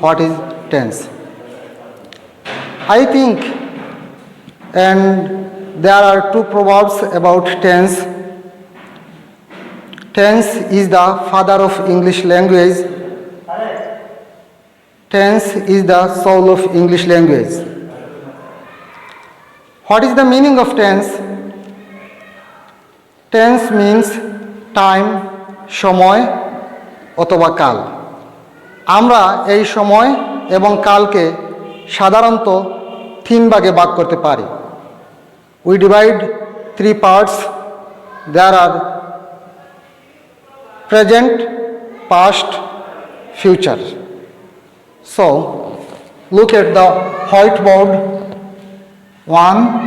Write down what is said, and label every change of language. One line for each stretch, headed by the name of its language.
English: What is tense? I think, and there are two proverbs about tense. Tense is the father of English language. Tense is the soul of English language. What is the meaning of tense? Tense means time,
Bangla: সময় অথবা কাল। আমরা এই সময় এবং কালকে সাধারণত তিন ভাগে ভাগ করতে পারি।
English: We divide three parts. There are present, past, future. So, look at the whiteboard. 1.